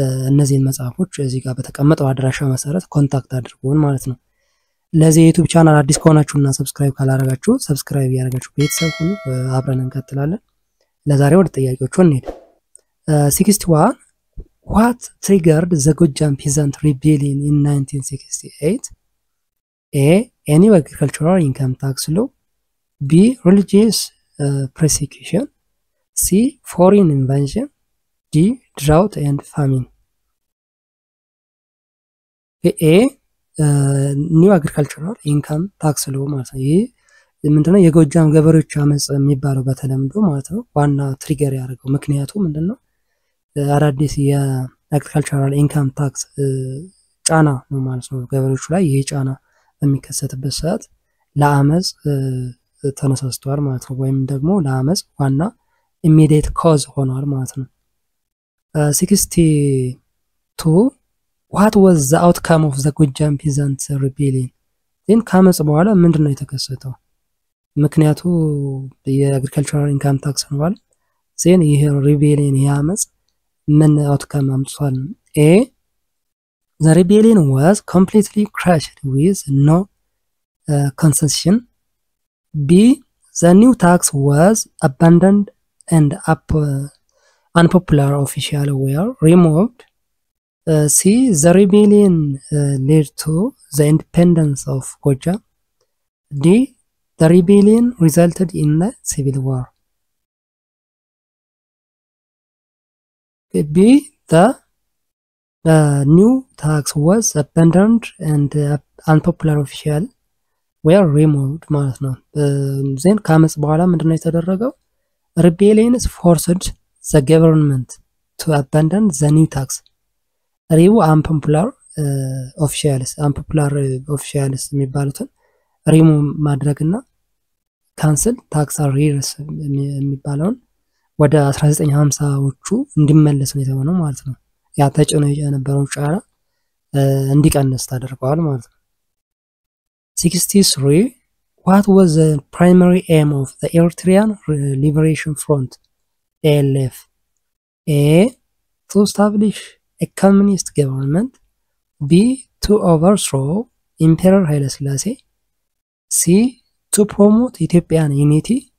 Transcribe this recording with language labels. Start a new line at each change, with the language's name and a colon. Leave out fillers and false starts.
Amharic: እነዚህን መጽሐፎች እዚህ ጋር በተቀመጠው አድራሻ መሰረት ኮንታክት አድርጉን ማለት ነው። ለዚህ የዩቲዩብ ቻናል አዲስ ከሆናችሁና ሰብስክራይብ ካላደረጋችሁ ሰብስክራይብ ያደርጋችሁ ቤተሰብ ሁኑ። አብረን እንቀጥላለን። ለዛሬ ወደ ጥያቄዎቹ እንሄድ።
English: 61 What triggered the Gojam Peasant Rebellion in 1968? A. Any agricultural income tax law. B. Religious persecution. C. Foreign invasion. D. Drought and famine. A. New agricultural income tax law
Amharic: ማለት ነው። ይሄ ምንድነው? የጎጃም ገበሬዎች አመጽ የሚባለው በተለምዶ ማለት ነው። ዋና ትሪገር ያደረገው ምክንያቱ ምንድነው? አዳዲስ የአግሪካልቸራል ኢንካም ታክስ ጫና ነው ማለት ነው። ገበሬዎቹ ላይ ይሄ ጫና በሚከሰትበት ሰዓት ለአመጽ ተነሳስተዋል ማለት ነው። ወይም ደግሞ ለአመጽ ዋና ኢሚዲየት ኮዝ ሆኗል ማለት ነው።
English: 62 What was the outcome of the Gojam Peasant Rebellion?
Amharic: then ካመጽ በኋላ ምንድነው የተከሰተው? ምክንያቱ የአግሪካልቸራል ኢንካም ታክስ ሆኗል። ዜን ይሄ ሪቤሊየን ያመጽ ምን አውትካም አምጥቷል?
English: A. The rebellion was completely crushed with no concession. B. The new tax was abandoned and unpopular officials were removed. C. The rebellion led to the independence of Gojam. D. The rebellion resulted in a civil war. B. The new tax was abandoned and unpopular officials were removed
Amharic: ማለት ነው። ዜን ካመጽ በኋላ ምንድነው የተደረገው?
English: rebellions forced the government to abandon the new tax.
Amharic: unpopular officials የሚባሉትን ሪሙቭ ማድረግና ካንስል ታክስ አሪርስ የሚባለውን ወደ 1950ዎቹ እንዲመለስ ነው የተሆነው ማለት ነው። ያ ተጭኖ የነበረው ጫና እንዲቀንስ ተደርጓል ማለት ነው።
English: 63 What was the primary aim of the Eritrean Liberation Front ALF? A. To establish a communist government. B. To overthrow Emperor Haile Selassie. C. To promote Ethiopian unity.